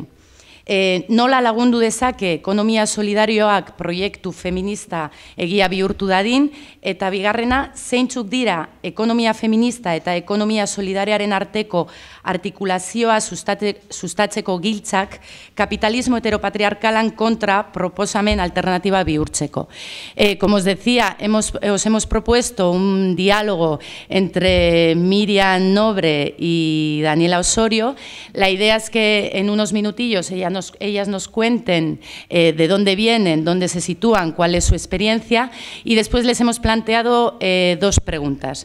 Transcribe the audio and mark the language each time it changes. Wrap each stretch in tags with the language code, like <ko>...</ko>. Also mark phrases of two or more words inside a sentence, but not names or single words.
<eu>Nola lagundu dezake ekonomia solidarioak proiektu feminista egia bihurtu dadin, eta bigarrena, zeintzuk dira ekonomia feminista eta ekonomia solidarioaren arteko artikulazioa sustatzeko giltzak kapitalismo heteropatriarkalan kontra proposamen alternatiba bihurtzeko.</eu> <es>Como os decía, os hemos propuesto un diálogo entre Miriam Nobre y Daniela Osorio. La idea es que en unos minutillos ellas nos cuenten de dónde vienen, dónde se sitúan, cuál es su experiencia, y después les hemos planteado dos preguntas.</es>